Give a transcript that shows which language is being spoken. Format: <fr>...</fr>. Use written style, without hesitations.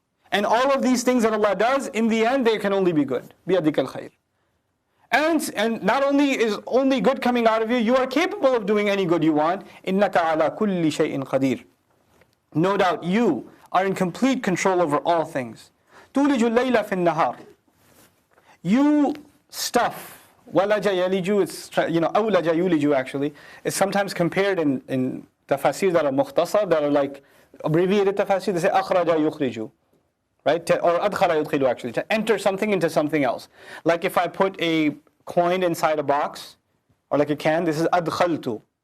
<en>And all of these things that Allah does, in the end, they can only be good.</en> <ar>بِيَدِكَ الْخَيْرِ.</ar> <en>And not only is only good coming out of you, you are capable of doing any good you want.</en> <ar>إِنَّكَ عَلَى كُلِّ شَيْءٍ قَدِيرٍ.</ar> <en>No doubt you are in complete control over all things.</en> <ar>تُولِجُ اللَّيْلَ فِي النَّهَارِ.</ar> <en>You stuff.</en> <ar>وَلَجَ يَلِجُ, it's, أَوْلَجَ يُولِجُ actually.</ar> <en>It's sometimes compared in tafasir that are mukhtasar, that are like abbreviated tafasir, they say</en> <ar>أَخْرَجَ يُخْرِجُ.</ar> <en>Right? Or</en> <ar>أَدْخَلَ يُدْخِلُ</ar> <en>actually. To enter something into something else. Like if I put a coin inside a box, or like a can, this is</en> <ar>أَدْخَلْتُ.</ar>